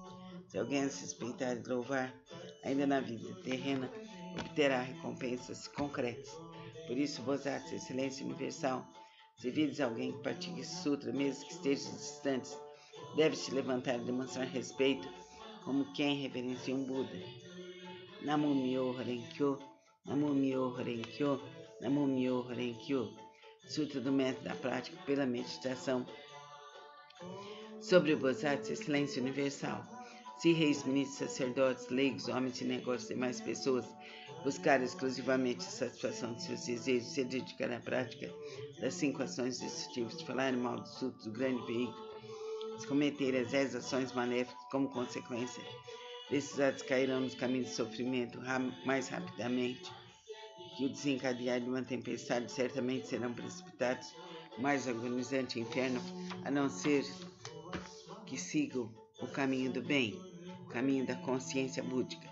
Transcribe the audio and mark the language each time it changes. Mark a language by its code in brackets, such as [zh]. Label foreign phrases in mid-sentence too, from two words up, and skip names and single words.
[pt] Se alguém se respeitar e louvar, ainda na vida terrena obterá recompensas concretas. Por isso, Bodhisattva, excelência universal, se vires alguém que pratique esse sutra, mesmo que esteja distante, deve se levantar e demonstrar respeito, como quem reverencia um Buda. [ja] Namo Myoho Renkyo, Namo Myoho Renkyo, Namo Myoho Renkyo. [pt] Sutra do método da prática pela meditação. Sobre o Bodhisattva, excelência universal. Se reis, ministros, sacerdotes, leigos, homens de negócios e demais pessoas buscarem exclusivamente a satisfação de seus desejos, se dedicarem à prática das 5 ações destrutivas, de falar mal do sutra do grande veículo, se cometerem as 10 ações maléficas como consequência, desses atos cairão nos caminhos de sofrimento mais rapidamente que o desencadear de uma tempestade, certamente serão precipitados no mais agonizante inferno, a não ser que sigam o caminho do bem, o caminho da consciência búdica.